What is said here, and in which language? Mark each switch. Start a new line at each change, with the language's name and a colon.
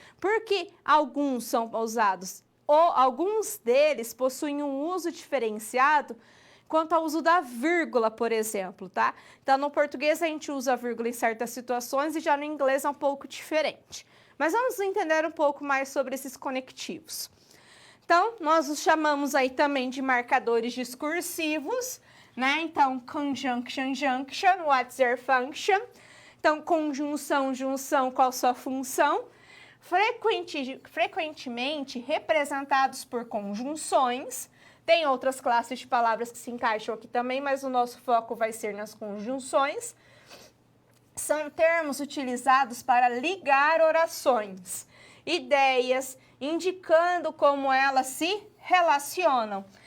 Portuguese: Porque alguns são usados, ou alguns deles possuem um uso diferenciado quanto ao uso da vírgula, por exemplo, tá? Então, no português a gente usa a vírgula em certas situações e já no inglês é um pouco diferente. Mas vamos entender um pouco mais sobre esses conectivos. Então, nós os chamamos aí também de marcadores discursivos, né?
English: Então, conjunction, junction, what's their function?
Portuguese: Então, conjunção, junção, qual sua função? Frequentemente representados por conjunções. Tem outras classes de palavras que se encaixam aqui também, mas o nosso foco vai ser nas conjunções. São termos utilizados para ligar orações, ideias, indicando como elas se relacionam.